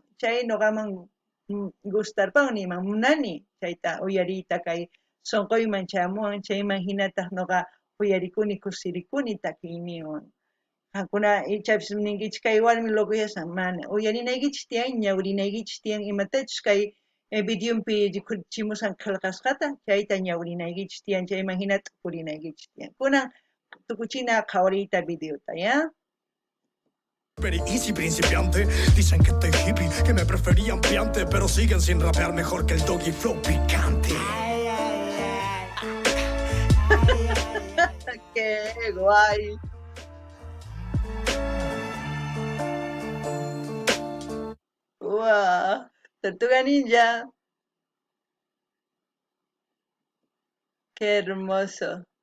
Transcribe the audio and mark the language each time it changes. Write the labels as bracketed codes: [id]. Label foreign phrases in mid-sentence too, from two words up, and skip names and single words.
[qu] Chay ñuqaman gustarpawan nima munani chayta uyariyta kay sunquyman chamuwan, chayman hinataq ñuqa uyarikuni kusirikuni takiyninwan. Hakuna ichapis ninkichis kay warmi lokuyasan mana uyarinaykichis tiyan ñawrinaykichis tiyan imatachus kay videopi rikurchimusan qillqasqata chayta ñawrinaykichis tiyan chayman hinata purinaykichis tiyan kunan tukuchina qhawariyta videota ya. [es] Easy principiante, dicen que estoy hippie, que me preferían piante, pero siguen sin rapear mejor que el Doggy Flow picante. Qué guay. Wow, Tortuga Ninja, qué hermoso.